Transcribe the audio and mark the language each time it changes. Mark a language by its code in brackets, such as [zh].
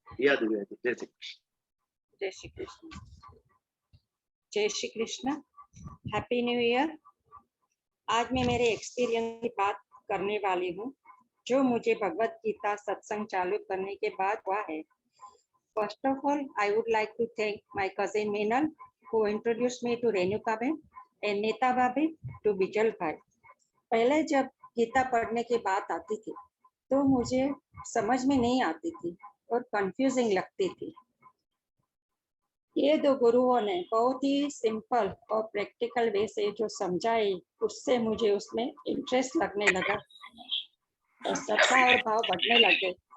[hi] या दिव्या जी, जय श्री कृष्ण। जय श्री कृष्ण। जय Shri Krishna. [en] Happy new year. [hi] आज मैं मेरे एक्सपीरियंस की बात करने वाली हूँ, जो मुझे भगवत गीता सत्संग चालू करने के बाद हुआ है। [en] First of all, I would like to thank my cousin Meenal, who introduced me to Renukaben and Neta Babe to Bijal Bhai. [hi] पहले जब गीता पढ़ने की बात आती थी तो मुझे समझ में नहीं आती थी और कंफ्यूजिंग लगती थी। ये दो गुरुओं ने बहुत ही सिंपल और प्रैक्टिकल वे से जो समझाई, उससे मुझे उसमें इंटरेस्ट लगने लगा और श्रद्धा और भाव बढ़ने लगे।